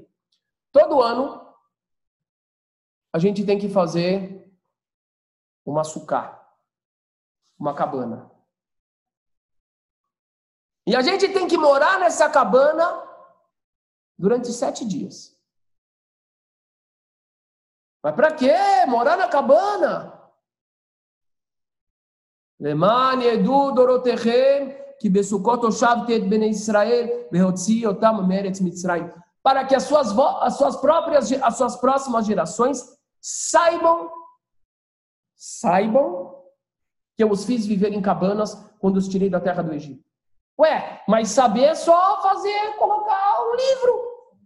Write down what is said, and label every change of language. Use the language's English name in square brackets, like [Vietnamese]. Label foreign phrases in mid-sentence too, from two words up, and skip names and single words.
[Portuguese] Todo ano a gente tem que fazer uma sucá, uma cabana. E a gente tem que morar nessa cabana durante 7 dias. Mas para quê? Morar na cabana? [Hebrew] למען ידעו דורותיכם כי בסוכות הושבתי את בני ישראל בהוציאי אותם מארץ מצרים. [Portuguese] Para que as suas próximas gerações saibam que eu os fiz viver em cabanas quando os tirei da terra do Egito. Ué, mas saber é só colocar um livro.